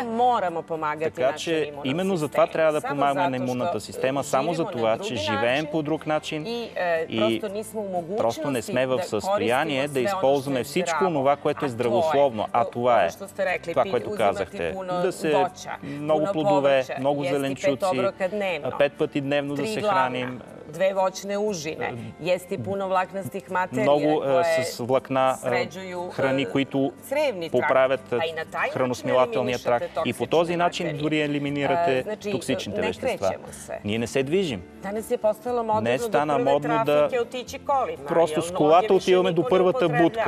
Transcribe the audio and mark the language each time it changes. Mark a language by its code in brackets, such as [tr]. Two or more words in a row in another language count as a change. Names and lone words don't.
[bg] Така че именно за това трябва да помагаме на имунната система, само за това, че живеем по друг начин и просто не сме в състояние да използваме всичко това, което е здравословно. А това е това, което казахте. Да се много плодове, много зеленчуци, 5 пъти дневно да се храним. [hr] 2 voćne užine, jesti puno vlaknastih materija [bg] много с влакна храни, които поправят храносмилателния тракт и по този начин дори елиминирате токсичните вещества. Ние не се движим. Днес стана модно да просто с колата отиваме до първата будка.